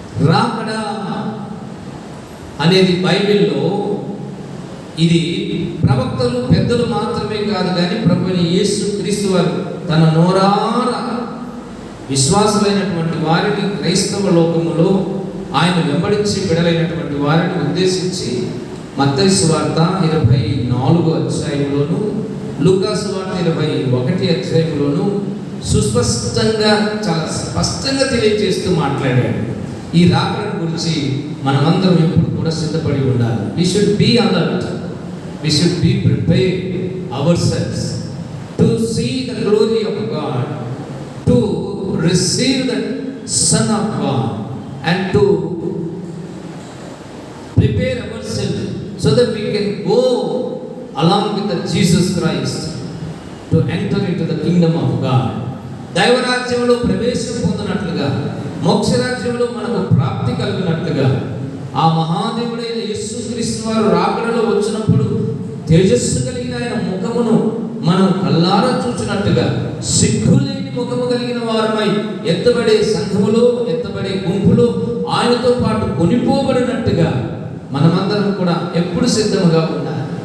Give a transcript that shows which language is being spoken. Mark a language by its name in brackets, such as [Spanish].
[Telugu] రాకడ అనేది బైబిల్లో ఇది ప్రవక్తలు, పెద్దలు మాత్రమే కాదు కానీ ప్రభువైన యేసు క్రీస్తు వారు తన నోరార విశ్వాసులైనటువంటి వారిని, క్రైస్తవ లోకములో ఆయన వెంబడించి బిడలైనటువంటి వారిని ఉద్దేశించి మత్తయి సువార్త 24వ అధ్యాయంలోను, లూకా సువార్త 21వ అధ్యాయంలోను సుస్పష్టంగా, చాలా స్పష్టంగా తెలియజేస్తూ మాట్లాడాడు. ఈ రాకడ గురించి మనమందరం ఎప్పుడు కూడా సిద్ధపడి ఉండాలి. [English] We should be alert. We should be prepared ourselves to see the glory of God, to receive the Son of God, and to prepare ourselves so that we can go along with the Jesus Christ to enter into the kingdom of God. [Telugu] దైవరాజ్యంలో ప్రవేశం పొందినట్లుగా, మోక్షరాజ్యంలో మనకు ప్రాప్తి కలిగినట్లుగా, ఆ మహాదేవుడైన యేసుక్రీస్తు వారు రాకడలో వచ్చినప్పుడు తేజస్సు కలిగిన ఆయన ముఖమును మనం కల్లారా చూచినట్టుగా, సిగ్గులేని ముఖము కలిగిన వారమై ఎత్తబడే సంఘములో, ఎత్తబడే గుంపులో ఆయనతో పాటు కొనిపోబడినట్టుగా మనమందరం కూడా ఎప్పుడు సిద్ధముగా ఉండాలి.